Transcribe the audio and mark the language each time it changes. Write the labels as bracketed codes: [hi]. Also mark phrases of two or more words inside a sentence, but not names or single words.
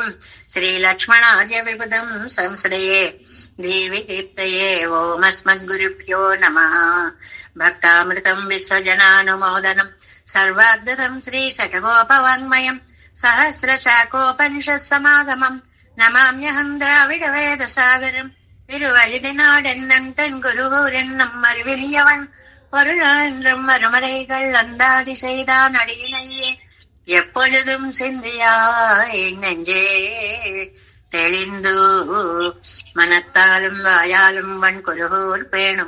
[sa] శ్రీలక్ష్మణార్య విబుధం సంశ్రయే దీవి దీప్తయే. ఓమస్మద్గురుభ్యో నమః. భక్తామృతం విశ్వజనానుమోదనం సర్వాద్భుతం శ్రీ శఠగోపవాङ्మయం. సహస్రశాఖోపనిషత్ సమాగమం నమామ్యహం ద్రావిడ వేద సాగరం. [ta] திருவழுதினாடென்னன் குருகூரென்னும் மறுவிரியவன் பொருளான்றும் மறுமறைகள் அந்தாதி செய்தான் அடியினையே. எப்பொழுதும் சிந்தியாய் நெஞ்சே தெளிந்து மனத்தாலும் வாயாலும் வன் குருகூர் பேணும்.